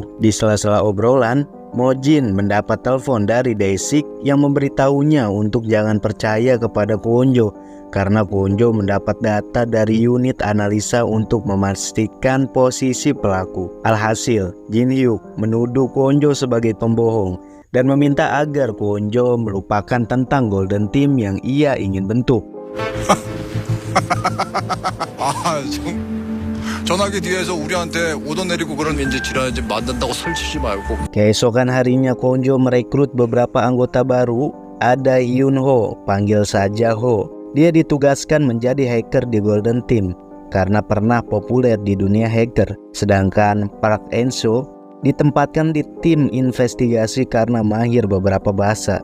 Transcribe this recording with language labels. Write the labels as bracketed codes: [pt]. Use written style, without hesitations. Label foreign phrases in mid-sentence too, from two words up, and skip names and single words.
[id] Di sela-sela obrolan, Mo Jin mendapat telepon dari Dae-sik yang memberitahunya untuk jangan percaya kepada Kwon Jo karena Kwon Jo mendapat data dari unit analisa untuk memastikan posisi pelaku. Alhasil, Jin Hyuk menuduh Kwon Jo sebagai pembohong dan meminta agar Kwon Jo melupakan tentang Golden Team yang ia ingin bentuk. [ko] 전화기 뒤에서 우리한테 오더 내리고 그런 민지 지랄하지 만든다고 설치지 말고. [id] Keesokan harinya Kwon Jo merekrut beberapa anggota baru. Ada Yoon Ho, panggil saja Ho. Dia ditugaskan menjadi hacker di Golden Team karena pernah populer di dunia hacker. Sedangkan Park En-so ditempatkan di tim investigasi karena mahir beberapa bahasa.